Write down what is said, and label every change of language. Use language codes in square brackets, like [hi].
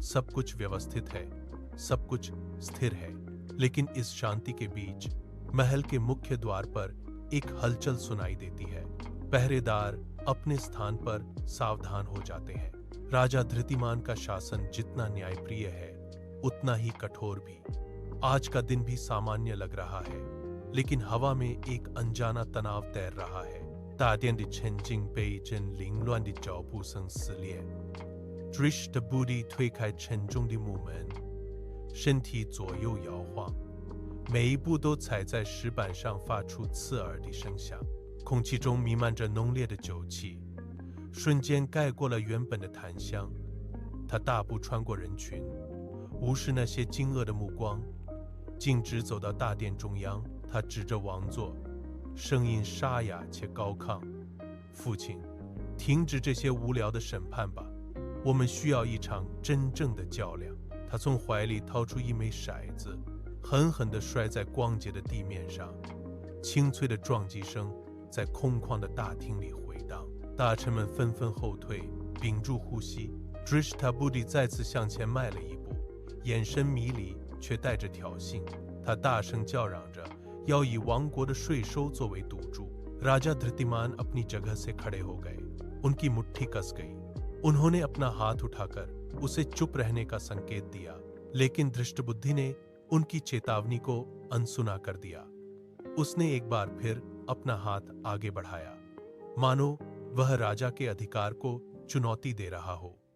[hi] सब कुछ व्यवस्थित है, सब कुछ स्थिर है, लेकिन इस शांति के बीच महल के मुख्य द्वार पर एक हलचल सुनाई देती है। पहरेदार अपने स्थान पर सावधान हो जाते हैं। राजा धृतिमान का शासन जितना न्यायप्रिय है, उतना ही कठोर भी। आज का दिन भी सामान्य लग रहा है, लेकिन हवा में एक अनजाना तनाव तैर रहा है। [zh] 大殿的沉静被一阵凌乱的脚步声撕裂。 Drish 的步地推开沉重的木门，身体左右摇晃，每一步都踩在石板上，发出刺耳的声响。空气中弥漫着浓烈的酒气，瞬间盖过了原本的檀香。他大步穿过人群，无视那些惊愕的目光，径直走到大殿中央。他指着王座，声音沙哑且高亢：“父亲，停止这些无聊的审判吧，我们需要一场真正的较量。” 他从怀里掏出一枚骰子，狠狠地摔在光洁的地面上，清脆的撞击声在空旷的大厅里回荡。大臣们纷纷后退，屏住呼吸。Drishtabudi 再次向前迈了一步，眼神迷离却带着挑衅。他大声叫嚷着，要以王国的税收作为赌注। [hi] राजा धृतिमान अपनी जगह से खड़े हो गए। उनकी मुट्ठी कस गई। उन्होंने अपना हाथ उठाकर उसे चुप रहने का संकेत दिया, लेकिन धृष्टबुद्धि ने उनकी चेतावनी को अनसुना कर दिया। उसने एक बार फिर अपना हाथ आगे बढ़ाया, मानो वह राजा के अधिकार को चुनौती दे रहा हो।